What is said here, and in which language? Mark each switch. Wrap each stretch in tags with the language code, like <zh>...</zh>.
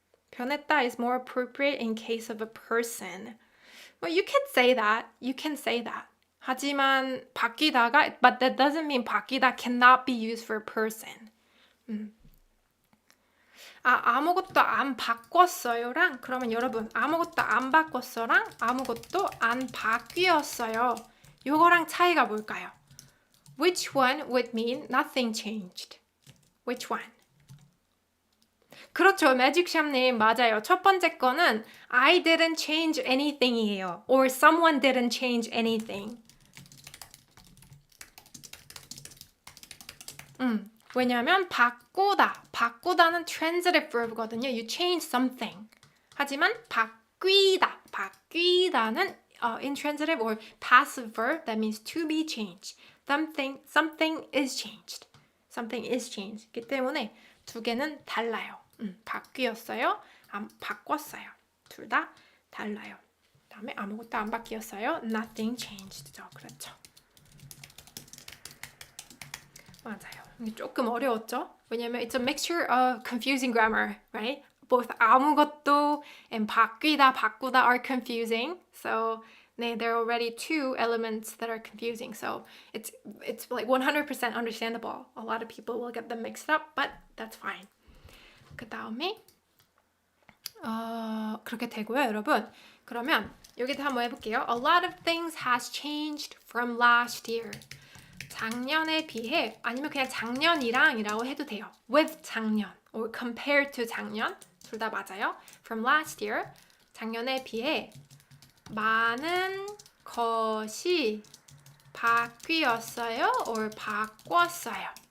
<en>변했다 is more appropriate in case of a person. Well, you can say that. You can say that.</en> <ko>하지만 바뀌다가</ko> <en>but that doesn't mean 바뀌다 cannot be used for a person.</en> <ko>아무것도 안 바꿨어요랑 그러면 여러분 아무것도 안 바꿨어랑 아무것도 안 바뀌었어요. 요거랑 차이가 뭘까요?</ko> <en>Which one would mean nothing changed? Which one?</en> <ko>그렇죠. 매직샵님 맞아요. 첫 번째 거는</ko> <en>I didn't change anything이에요. Or someone didn't change anything. 왜냐하면 바꾸다는 transitive verb거든요. You change something. 하지만 바뀌다는 intransitive or passive verb that means to be changed. Something is changed. Something is changed.</en> <ko>그렇기 때문에 두 개는 달라요. 바뀌었어요. 안 바꿨어요. 둘 다 달라요. 다음에 아무것도 안 바뀌었어요.</ko> <en>Nothing changed죠. 그렇죠.</en> <ko>맞아요. 조금 어려웠죠?</ko> <en>왜냐면 it's a mixture of confusing grammar, right? Both 아무것도 and 바뀌다, 바꾸다 are confusing. So there are already two elements that are confusing. So it's like 100% understandable. A lot of people will get them mixed up, but that's fine.</en> <ko>그 다음에 그렇게 되고요, 여러분. 그러면 여기도 한번 해볼게요.</ko> <en>A lot of things has changed from last year.</en> <ko>작년에 비해 아니면 그냥 작년이랑이라고 해도 돼요.</ko> <en>With 작년 or compared to 작년</en> <ko>둘 다 맞아요.</ko> <en>From last year</en> <ko>작년에 비해 많은 것이 바뀌었어요 or 바꿨어요.</ko>